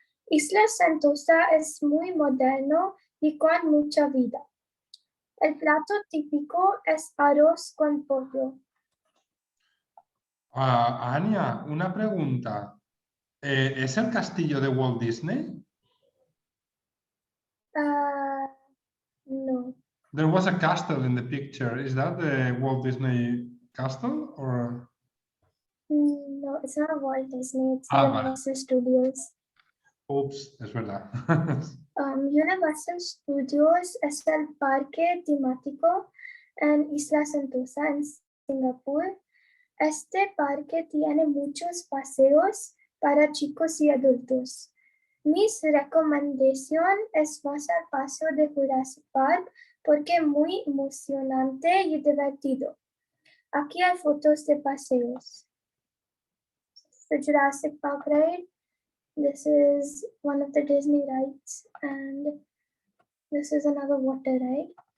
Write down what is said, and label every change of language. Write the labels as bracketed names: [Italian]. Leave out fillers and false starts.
[Spanish] Isla Sentosa es muy moderno y con mucha vida. El plato típico es arroz con pollo. Anya, una pregunta. ¿Es el castillo de Walt Disney? No. [English] There was a castle in the picture. Is that the Walt Disney castle or? No, it's not a Walt Disney, it's [Spanish] Vale. [English] Universal Studios. [Spanish] Ups, es verdad. Universal Studios es el parque temático en Isla Sentosa, en Singapur. Este parque tiene muchos paseos para chicos y adultos. Mi recomendación es más al paseo de Jurassic Park porque es muy emocionante y divertido. Aquí hay fotos de paseos. [English] The Jurassic Park ride. This is one of the Disney rides, and this is another water ride.